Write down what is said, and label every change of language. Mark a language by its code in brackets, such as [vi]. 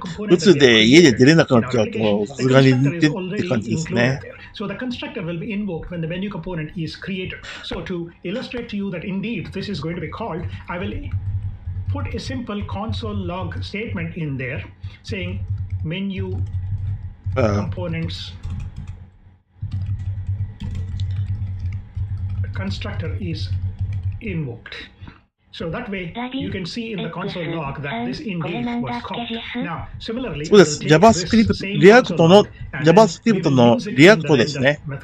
[ja] うつで家で出れなくなっちゃうと、さすがにって感じですね。 [en] So the constructor will be invoked when the menu component is created. So to illustrate to you that indeed this is going to be called, I will put a simple console log statement in there saying menu components constructor is invoked. So that way you can see in the console log that this indeed was called. Now, similarly, [ja] そうです。 JavaScript、リアクトの JavaScript のリアクトですね。